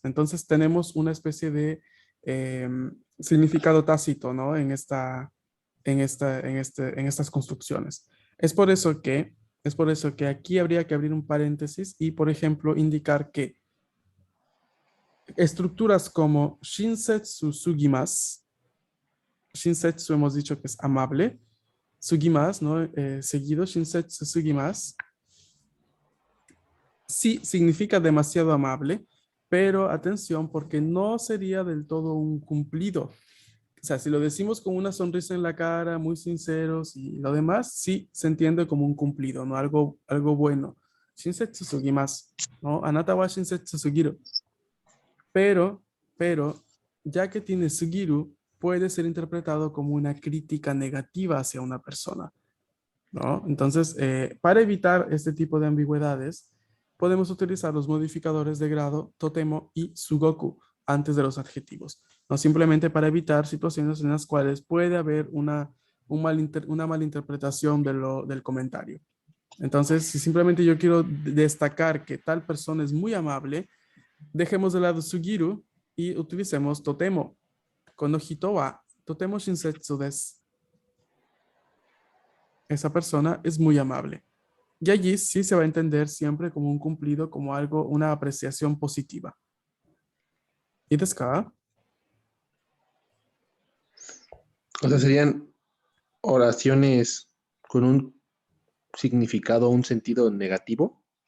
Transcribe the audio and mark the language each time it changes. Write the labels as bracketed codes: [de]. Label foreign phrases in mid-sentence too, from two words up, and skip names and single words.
[es] Entonces tenemos una especie de significado tácito, ¿no? En estas construcciones. Es por eso que aquí habría que abrir un paréntesis y, por ejemplo, indicar que estructuras como [ja] 親切すぎます, [es] shinsetsu hemos dicho que es amable, sugimasu, ¿no? Seguido, [ja] 親切すぎます, [es] sí significa demasiado amable, pero atención porque no sería del todo un cumplido. O sea, si lo decimos con una sonrisa en la cara, muy sinceros y lo demás, sí se entiende como un cumplido, ¿no? Algo bueno. [ja] 親切すぎます, [es] ¿no? [ja] あなたは親切すぎる. [es] Pero, ya que tiene sugiru, puede ser interpretado como una crítica negativa hacia una persona, ¿no? Entonces, para evitar este tipo de ambigüedades, podemos utilizar los modificadores de grado totemo y sugoku antes de los adjetivos, ¿no? Simplemente para evitar situaciones en las cuales puede haber una malinterpretación del comentario. Entonces, si simplemente yo quiero destacar que tal persona es muy amable, dejemos de lado sugiru y utilicemos totemo. [ja] この人はとても親切です. [es] Esa persona es muy amable. Y allí sí se va a entender siempre como un cumplido, como algo, una apreciación positiva. [ja] ¿Y ですか? [es] O sea, serían oraciones con un significado, un sentido negativo,